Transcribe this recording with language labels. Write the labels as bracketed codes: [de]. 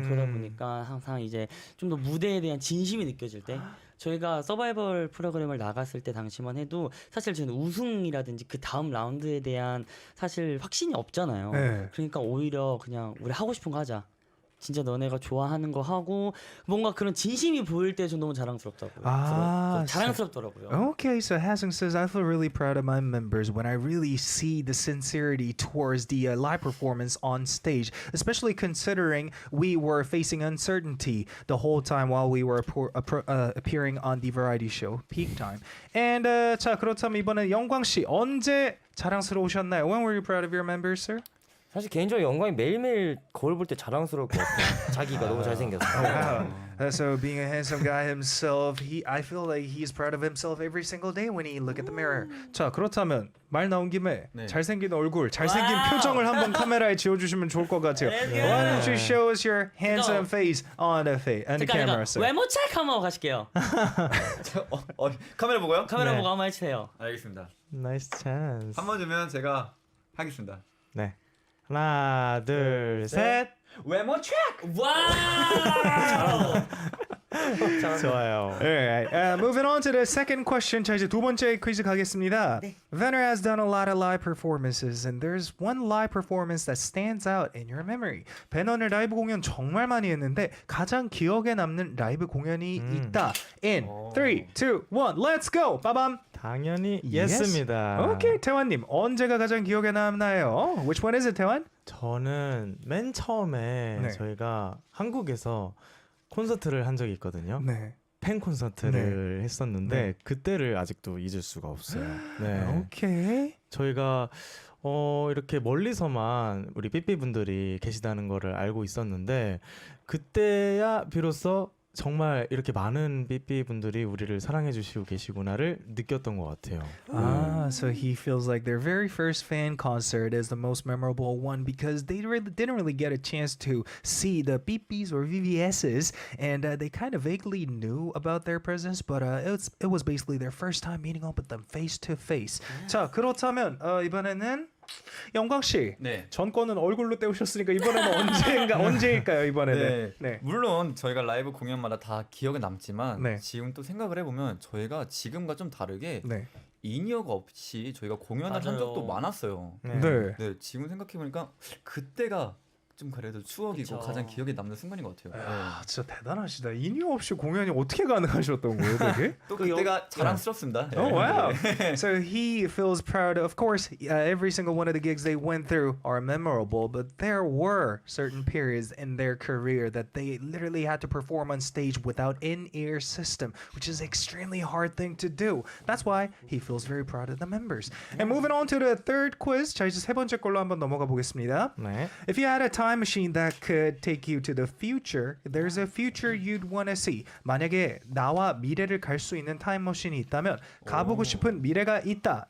[ko] 그러다 보니까 항상 이제 좀 더 무대에 대한 진심이 느껴질 때 저희가 서바이벌 프로그램을 나갔을 때 당시만 해도 사실 저는 우승이라든지 그 다음 라운드에 대한 사실 확신이 없잖아요. 네. 그러니까 오히려 그냥 우리 하고 싶은 거 하자. 진짜 너네가 좋아하는 거 하고 뭔가 그런 진심이 보일 때 전 너무 자랑스럽다고요. 자랑스럽더라고요. [en] Okay, so Hassan says, I feel really proud of my members when I really see the sincerity towards the live performance on stage, especially considering we were facing uncertainty the whole time while we were appearing on the variety show, Peak Time. [ko] And 자, 그렇다면 이번에 영광 씨, 언제 자랑스러우셨나요? [en] When were you proud of your members, sir? [ko] 사실 개인적으로 영광이 매일매일 거울 볼 때 자랑스러울 것 같아요. 자기가 너무 잘생겼어. Wow. [en] So being a handsome guy himself, I feel like he's proud of himself every single day when he look at the mirror. [ko] 자 그렇다면 말 나온 김에 네. 잘생긴 얼굴, 잘생긴 와우. 표정을 한번 카메라에 지워주시면 좋을 것 같아요. [en] Why don't you show us your handsome face on the camera, sir? [ko] 외모 체크 한번 가실게요. 카메라 보고요? 카메라 네. 보고 한번 해주세요. 알겠습니다. [en] 나이스 찬스. [ko] 한 번 주면 제가 하겠습니다. 네. 하나, 둘, 셋. 외모 체크! 와우. 좋아요. [en] Alright, moving on to the second question. [ko] 자 이제 두 번째 퀴즈 가겠습니다. [en] Venner has done a lot of live performances, and there's one live performance that stands out in your memory. [ko] 배너는 라이브 공연 정말 많이 했는데 가장 기억에 남는 라이브 공연이 있다. [en] In 3, 2, 1, let's go. 빠밤. [ko] 당연히 [en] Yes. [ko] 예스입니다. 오케이, 태환님 언제가 가장 기억에 남나요? [en] Which one is it, 태환? [ko] 저는 맨 처음에 네. 저희가 한국에서 콘서트를 한 적이 있거든요. 네. 팬 콘서트를 했었는데 그때를 아직도 잊을 수가 없어요. 네. [en] 오케이. [ko] 저희가 이렇게 멀리서만 우리 삐삐 분들이 계시다는 거를 알고 있었는데 그때야 비로소 정말 이렇게 많은 삐삐 분들이 우리를 사랑해 주시고 계시구나를 느꼈던 것 같아요. [en] So he feels like their very first fan concert is the most memorable one because they didn't really get a chance to see the BBs or VVSs, and they kind of vaguely knew about their presence, but it was basically their first time meeting up with them face to face. [ko] 자, 그렇다면 이번에는 영광 씨, 네. 전 거는 얼굴로 때우셨으니까 이번에는 언제일까요? 이번에는. 네. 물론 저희가 라이브 공연마다 다 기억에 남지만 네. 지금 또 생각을 해보면 저희가 지금과 좀 다르게 네. 인이어가 없이 저희가 공연을 한 맞아요. 적도 많았어요. 네. 네. 네, 지금 생각해보니까 그때가 좀 그래도 추억이고 그쵸. 가장 기억에 남는 순간인 것 같아요. 아, 진짜 대단하시다. 인이어 없이 공연이 어떻게 가능하셨던 거예요, 되게? 또 그때가 자랑스럽습니다. [en] Oh wow! So he feels proud. Of course, every single one of the gigs they went through are memorable, but there were certain periods in their career that they literally had to perform on stage without in-ear system, which is an extremely hard thing to do. That's why he feels very proud of the members. And moving on to the third quiz. [ko] 자 이제 세 번째 걸로 한번 넘어가 보겠습니다. 네. [en] If you had a time machine that could take you to the future, there's a future you'd want to see. [ko] 만약에 나와 미래를 갈 수 있는 타임머신이 있다면 가보고 싶은 미래가 있다.